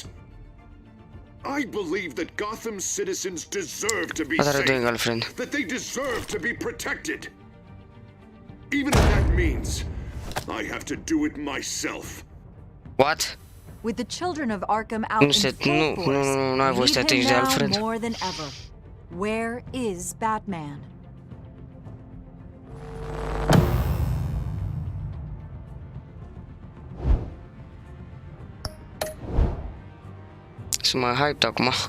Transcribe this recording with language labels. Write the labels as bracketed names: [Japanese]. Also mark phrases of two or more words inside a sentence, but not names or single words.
[English] I believe that Gotham's citizens deserve to be What are you safe, doing, girlfriend? that they deserve to be protected. Even if that means I have to do it myself. What? With the children of Arkham out [Romanian] Nu [English] in [Romanian] se, [English] full [Romanian] nu, [English] force, [Romanian] nu, nu ai voie să te [English] we need [Romanian] atingi de [English] him [Romanian] Alfred. [English] now more than ever. Where is Batman? [Romanian] Sunt mai hyped acum.